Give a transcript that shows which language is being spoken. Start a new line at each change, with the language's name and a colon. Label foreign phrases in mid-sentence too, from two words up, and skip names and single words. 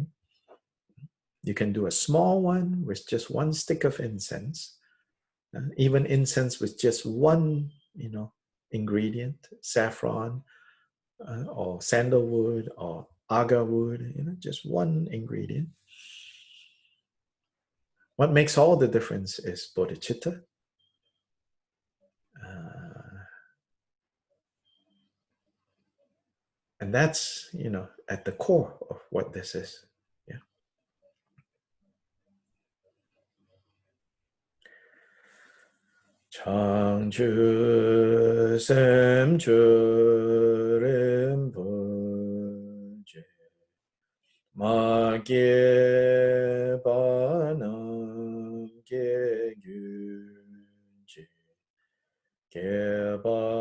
English: You can do a small one with just one stick of incense, even incense with just one, you know, ingredient, saffron or sandalwood or agar wood, you know, just one ingredient. What makes all the difference is bodhicitta. And that's, you know, at the core of what this is. Yeah. Sangchö Sangchö Rinpoche Ma Ge Ba Nam Ge Gyunche Ge Ba